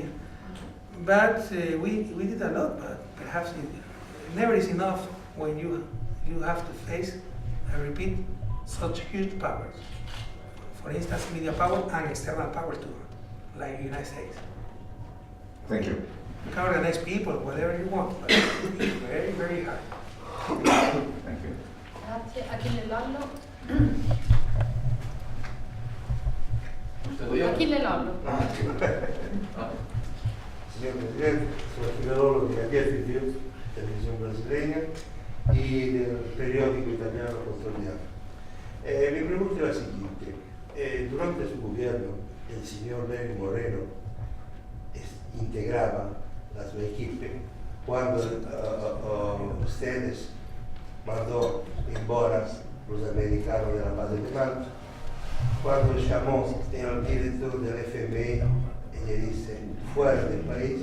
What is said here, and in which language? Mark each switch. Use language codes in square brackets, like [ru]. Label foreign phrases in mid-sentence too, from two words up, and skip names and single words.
[en] But we did a lot, but perhaps it never is enough when you have to face and repeat such huge powers. For instance, media power and external power too, like the United States. Thank you. You can organize people, whatever you want, but it's very, very hard. Thank you. [it] Grazie. Achille Lallo. Achille Lallo. Signor Presidente, sono Achille Lallo di ADF News, televisione [es] brasileña, y del periódico italiano [it] Controlliamo. [es] Mi pregunta es la siguiente. Durante su gobierno, el señor Lenín Moreno integraba la su equipo cuando ustedes mandó embora los americanos de la base de Malta, cuando llamó el director del FMI y le dice, fuera del país.